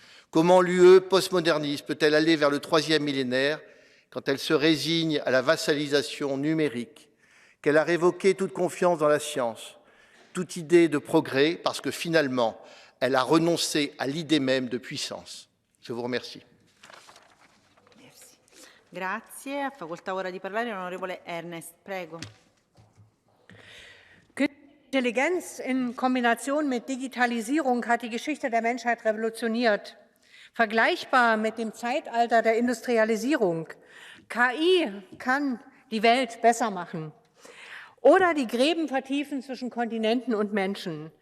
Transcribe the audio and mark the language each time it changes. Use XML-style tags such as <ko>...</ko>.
<fr>Comment l'UE postmoderniste peut-elle aller vers le 3e millénaire quand elle se résigne à la vassalisation numérique, qu'elle a révoqué toute confiance dans la science, toute idée de progrès, parce que finalement, elle a renoncé à l'idée même de puissance? Je vous remercie. Merci. Grazie.</fr> <it>Facoltà ora di parlare l'onorevole Ernest. Prego.</it> <de>Intelligenz in Kombination mit Digitalisierung hat die Geschichte der Menschheit revolutioniert. Vergleichbar mit dem Zeitalter der Industrialisierung. KI kann die Welt besser machen oder die Gräben vertiefen zwischen Kontinenten und Menschen.</de>